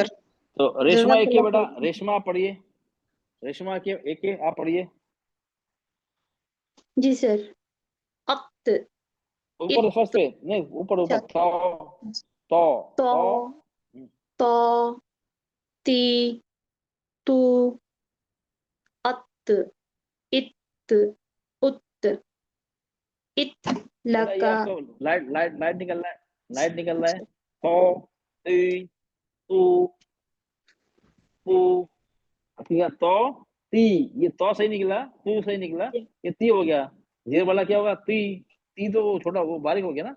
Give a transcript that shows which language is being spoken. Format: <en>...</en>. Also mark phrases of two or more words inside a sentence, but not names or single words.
<hi>तो रेशमा एक है बेटा, रेशमा आप पढ़िए, रेशमा एक है, आप पढ़िए। जी सर। अत ऊपर फर्स्ट पे नहीं, ऊपर ऊपर। तो तो ती तू अत इत उत इत बेटा ये लका। आपको लाइट निकल रहा है, लाइट निकल रहा है। तो ती तू तू, ठीक है, तो ती, ये तो सही निकला, तू सही निकला, ये ती हो गया। जेर वाला क्या होगा? ती तो छोटा, वो बारीक हो गया ना।</hi>